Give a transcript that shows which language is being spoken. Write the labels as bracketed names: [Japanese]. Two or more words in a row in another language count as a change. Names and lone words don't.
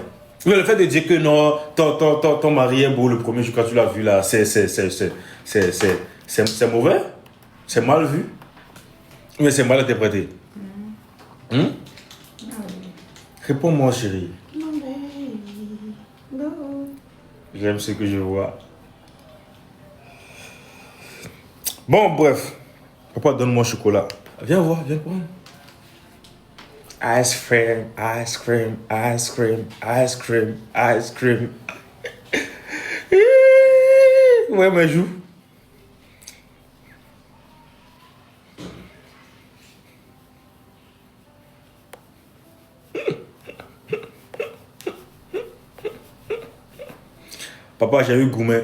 [French] Mais le fait de dire que non, ton mari est beau le premier jour quand tu l'as vu là, c'est mauvais, c'est mal vu, mais c'est mal interprété. Réponds-moi, chérie. J'aime ce que je vois. Bon, bref. Papa, donne-moi chocolat. Viens voir, viens prendre. [English] Ice cream, ice cream, ice cream, ice cream, ice cream. [French] Ouais, mais joue. Papa, j'ai eu Goumet.